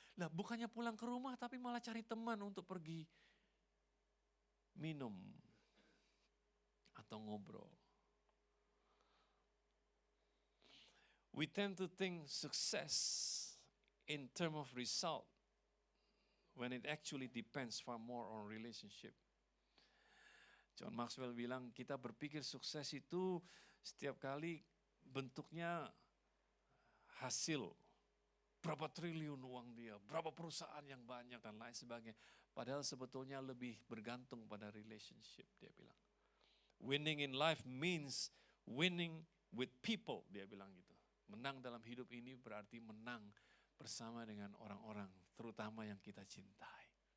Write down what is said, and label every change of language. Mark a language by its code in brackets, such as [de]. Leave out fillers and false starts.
[id] Nah, bukannya pulang ke rumah tapi malah cari teman untuk pergi minum atau ngobrol. [en] We tend to think success in terms of result when it actually depends far more on relationship. [id] John Maxwell bilang kita berpikir sukses itu setiap kali bentuknya hasil. Berapa triliun uang dia, berapa perusahaan yang banyak dan lain sebagainya. Padahal sebetulnya lebih bergantung pada relationship, dia bilang. [en] Winning in life means winning with people, [id] dia bilang gitu. Menang dalam hidup ini berarti menang bersama dengan orang-orang, terutama yang kita cintai.